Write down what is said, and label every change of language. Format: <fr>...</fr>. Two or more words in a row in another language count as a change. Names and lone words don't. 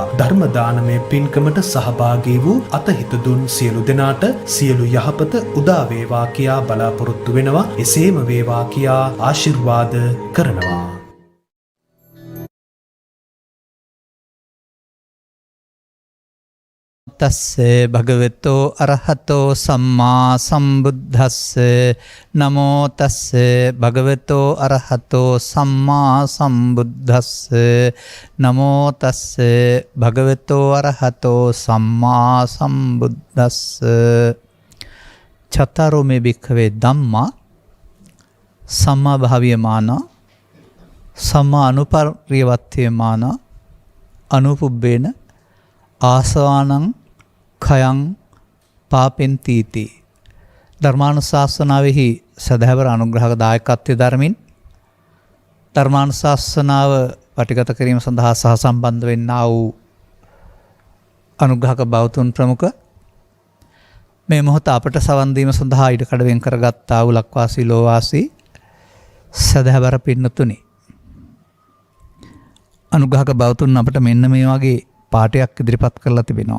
<si>ධර්ම දානමය පින්කමට සහභාගී වූ අතහිත දුන් සියලු දෙනාට සියලු යහපත උදා වේවා කියා බලාපොරොත්තු වෙනවා. එසේම වේවා කියා ආශිර්වාද කරනවා.</si> <pi>තස්සේ භගවතෝ අරහතෝ සම්මා සම්බුද්දස්සේ නමෝ තස්සේ භගවතෝ අරහතෝ සම්මා සම්බුද්දස්සේ නමෝ තස්සේ භගවතෝ අරහතෝ සම්මා සම්බුද්දස්සේ චතරෝ මේ භික්ඛවේ ධම්මා සම්මා භාව්‍යමාන සම්මා අනුපරිවර්ත්‍යමාන අනුපුබ්බේන ආසවානං khයං පාපෙන්තිති.</pi> <si>ධර්මානුශාසනාවෙහි සදහැවර අනුග්‍රහක දායකත්වයේ ධර්මින් ධර්මානුශාසනාව පටිගත කිරීම සඳහා සහ සම්බන්ධ වෙන්නා වූ අනුග්‍රහක බෞතුන් ප්‍රමුඛ මේ මොහොත අපට සවන් දීම සඳහා ඉඩකඩ වෙන් කරගත්තා වූ ලක්වාසී ලෝවාසී සදහැවර පින්නතුනි, අනුග්‍රහක බෞතුන් අපට මෙන්න මේ වගේ පාඨයක් ඉදිරිපත් කරලා තිබෙනවා.</si>